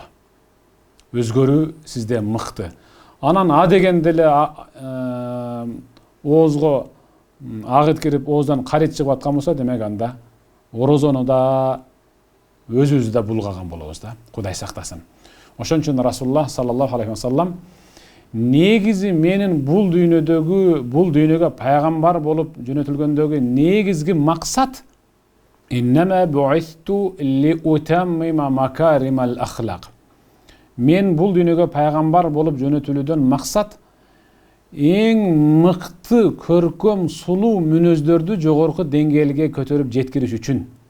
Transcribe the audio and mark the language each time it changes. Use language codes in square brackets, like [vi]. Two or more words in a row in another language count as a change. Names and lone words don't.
[ky] Өзгөрүү сизде мыкты. Анан дегенде эле оозго агыт кирип, ооздан карит чыгып аткан болсо, демек анда орозону да өзүбүздү да булгаган болобуз да. Кудай сактасын. Ошон үчүн Расулуллах [ar] صلى الله عليه وسلم [ky] негизи менин бул дүйнөгө пайгамбар болуп жөнөтүлгөндөгү негизги максат [ar] إنما بعثت لأتمم مكارم الأخلاق. [ky] Мен бул дүйнөгө пайгамбар болуп жөнөтүлүүдөн максат эң мыкты, көркөм, сулуу мүнөздөрдү жогорку деңгээлге көтөрүп жеткириш үчүн.